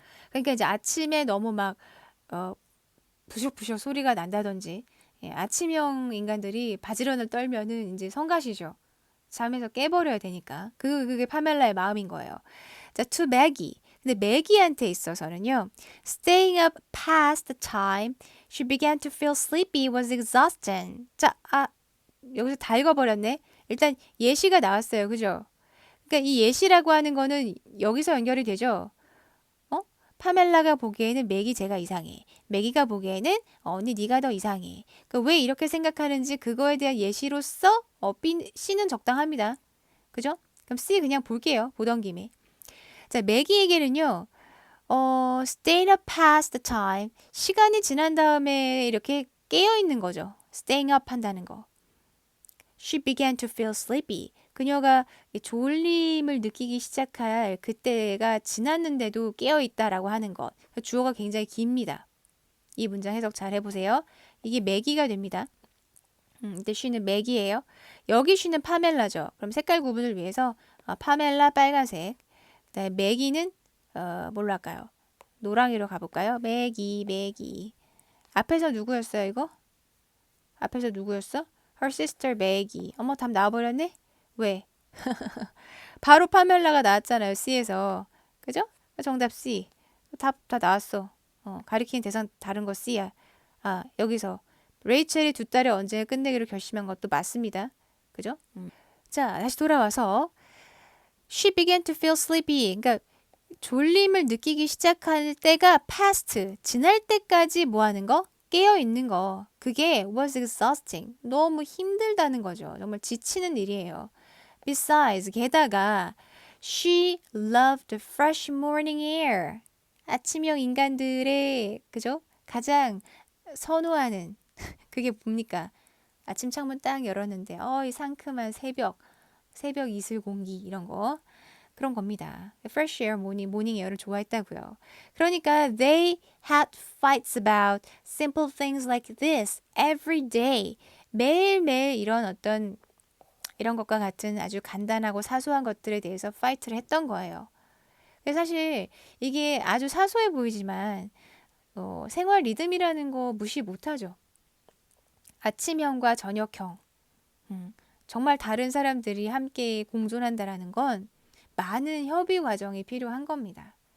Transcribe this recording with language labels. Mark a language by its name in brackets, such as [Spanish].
[Korean] 그러니까 이제 아침에 너무 막 부셔부셔 소리가 난다든지 아침형 인간들이 바지런을 떨면은 이제 성가시죠. 잠에서 깨버려야 되니까. 그게 파멜라의 마음인 거예요. [English] 자, to Maggie. [Korean] 근데 매기한테 있어서는요. [English] Staying up past the time she began to feel sleepy was exhausting. [Korean] 자, 여기서 다 읽어버렸네. 일단 예시가 나왔어요. 그죠? 그러니까 이 예시라고 하는 거는 여기서 연결이 되죠. 파멜라가 보기에는 맥이 제가 이상해. 맥이가 보기에는 언니 네가 더 이상해. 왜 이렇게 생각하는지 그거에 대한 예시로서 C는 적당합니다. 그죠? 그럼 C 그냥 볼게요. 보던 김에. 자, 맥이에게는요. [English] staying up past the time. [Korean] 시간이 지난 다음에 이렇게 깨어있는 거죠. [English] staying up [Korean] 한다는 거. [English] She began to feel sleepy. [Korean] 그녀가 졸림을 느끼기 시작할 그때가 지났는데도 깨어있다라고 하는 것. 주어가 굉장히 깁니다. 이 문장 해석 잘 해보세요. 이게 매기가 됩니다. 근데 she는 맥이에요. 여기 she는 파멜라죠. 그럼 색깔 구분을 위해서 파멜라 빨간색. 그다음에 매기는 뭘로 할까요? 노랑이로 가볼까요? 매기. 앞에서 누구였어요 이거? 앞에서 누구였어? [English] Her sister 매기. [Korean] 어머 답 나와버렸네? 왜? 바로 파멜라가 나왔잖아요. C에서. 그죠? 정답 C. 답 다 나왔어. 가리키는 대상 다른 거 C야. 여기서 레이첼이 두 딸의 언쟁을 끝내기로 결심한 것도 맞습니다. 그죠? [English] 자, [Korean] 다시 돌아와서 [English] She began to feel sleepy. [Korean] 그러니까 졸림을 느끼기 시작할 때가 past, 지날 때까지 뭐 하는 거? 깨어 있는 거. 그게 [English] was exhausting. [Korean] 너무 힘들다는 거죠. 정말 지치는 일이에요. [English] Besides, [Korean] 게다가 [English] she loved the fresh morning air. [Korean] 아침형 인간들의 그죠? 가장 선호하는 그게 뭡니까? 아침 창문 딱 열었는데 이 상큼한 새벽 이슬 공기 이런 거 그런 겁니다. [English] Fresh air, [Korean] 모닝 에어를 좋아했다고요. 그러니까 [English] they had fights about simple things like this every day. [Korean] 매일매일 이런 것과 같은 아주 간단하고 사소한 것들에 대해서 파이트를 했던 거예요. 그래서 사실 이게 아주 사소해 보이지만 생활 리듬이라는 거 무시 못하죠. 아침형과 저녁형. 정말 다른 사람들이 함께 공존한다라는 건 많은 협의 과정이 필요한 겁니다.